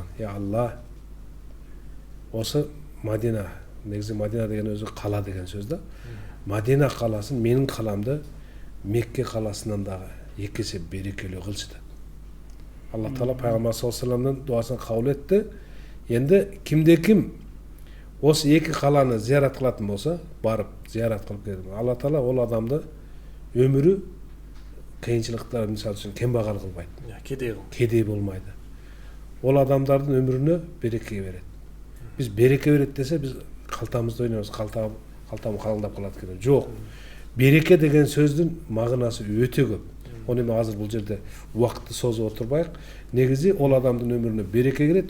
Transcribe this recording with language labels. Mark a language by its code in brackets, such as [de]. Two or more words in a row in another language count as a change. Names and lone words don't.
[ky] Я Алла, осы Мадина, негизи Мадина деген өзү кала деген сөз да. Мадина каласын, менин каламды Мекке каласынан дагы 2 есе берекелүү кылчы деп. Алла Таала пайгамбар саллаллаху алейхи вассаламдын дуасын кабыл этти. Енді кимде-ким осы 2 каланы зиярат кылатын болса, барып зиярат кылып келет. Алла Таала ол адамды өмүрү кыйынчылыктар, мисалы үчүн кембагал кылбайт. [kk] Кедей болмайды. [ky] Ол адамдардын өмүрүнө береке берет. Биз береке берет десе, биз калтамызды ойнойбуз, калтам калыңдап калат экен. Жок. Береке деген сөздүн мағынасы өтө көп. Оны эми азыр бул жерде убакытты созуп отурбайык. Негизи ол адамдын өмүрүнө береке кирет.